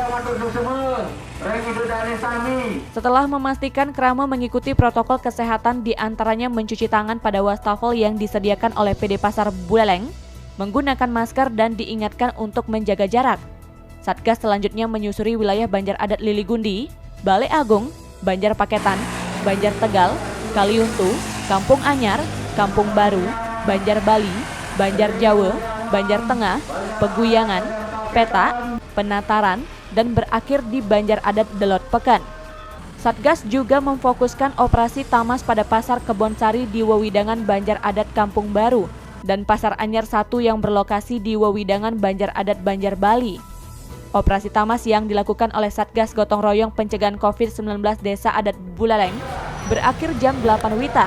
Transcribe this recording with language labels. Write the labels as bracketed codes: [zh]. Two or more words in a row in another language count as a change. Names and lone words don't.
[id] Setelah memastikan krame mengikuti protokol kesehatan, diantaranya mencuci tangan pada wastafel yang disediakan oleh PD Pasar Buleleng, menggunakan masker dan diingatkan untuk menjaga jarak. Satgas selanjutnya menyusuri wilayah Banjar Adat Liligundi, Balai Agung, Banjar Paketan, Banjar Tegal, Kaliuntu, Kampung Anyar, Kampung Baru, Banjar Bali, Banjar Jawa, Banjar Tengah, Peguyangan, Peta, Penataran, dan berakhir di Banjar Adat Delot Pekan. Satgas juga memfokuskan operasi tamas pada Pasar Kebonsari di wewidangan Banjar Adat Kampung Baru dan Pasar Anyar 1 yang berlokasi di wewidangan Banjar Adat Banjar Bali. Operasi tamas yang dilakukan oleh Satgas Gotong Royong Pencegahan COVID-19 Desa Adat Buleleng berakhir jam 8 WITA.